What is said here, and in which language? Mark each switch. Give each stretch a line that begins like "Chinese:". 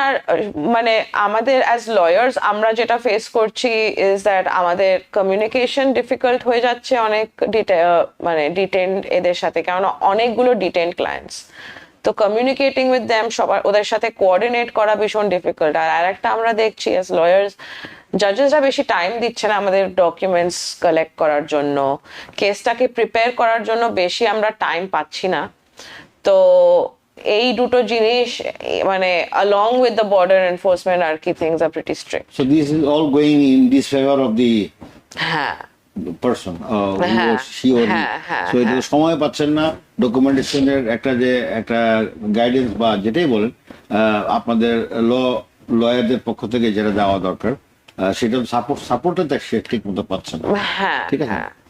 Bangla: আর মানে আমাদের
English: as lawyers
Bangla: আমরা যেটা ফেস করছি
English: is that
Bangla: আমাদের কমিউনিকেশন ডিফিকাল্ট হয়ে যাচ্ছে অনেক মানে ডিটেইনড এদের সাথে, কারণ অনেকগুলো ডিটেইনড ক্লায়েন্টস, তো
English: communicating with them,
Bangla: সবার ওদের সাথে কোঅর্ডিনেট করা ভীষণ ডিফিকাল্ট। আর একটা আমরা দেখছি
English: as lawyers,
Bangla: জাজেসরা বেশি টাইম দিচ্ছে না আমাদের ডকুমেন্টস কালেক্ট করার জন্য, কেসটাকে প্রিপেয়ার করার জন্য বেশি আমরা টাইম পাচ্ছি না। তো এই দুটো জিনিস মানে
English: along with the border enforcement আর কি things are pretty strict. So this is all going in disfavor of the
Bangla: হ্যাঁ,
English: person,
Bangla: হ্যাঁ,
English: she or he.
Bangla: হ্যাঁ, হ্যাঁ, So এটা সময় পাচ্ছেন না ডকুমেন্টেশনের একটা গাইডেন্স বা যেটাই বলেন, আপনাদের লয়ারদের পক্ষ থেকে যেটা দেওয়া দরকার সেটা সাপোর্টটা সে ঠিক মতো পাচ্ছেন না। হ্যাঁ, ঠিক আছে, হ্যাঁ।